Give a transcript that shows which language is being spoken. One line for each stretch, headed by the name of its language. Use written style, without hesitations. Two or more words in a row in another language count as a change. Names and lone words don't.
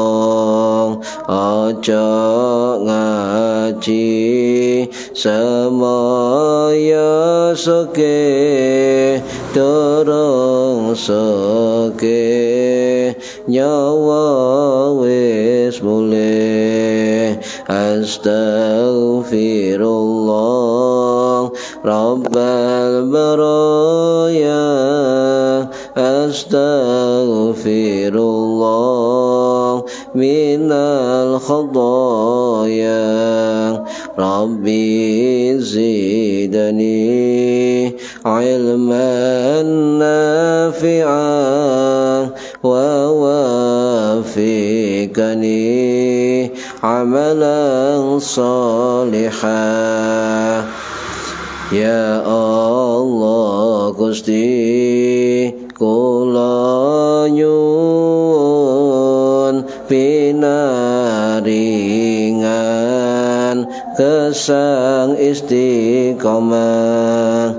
Javanese: Aja ngaji semaya seke, dorong seke nyawa wis mulih.
Arabic: أستغفر الله رب البرايا. أستغفر الله من الخطايا. رب زدني علما نافعا ووفقني عملا صالحا.
Javanese: Ya Allah Gusti kula nyuwun pinaringan kesang istiqomah.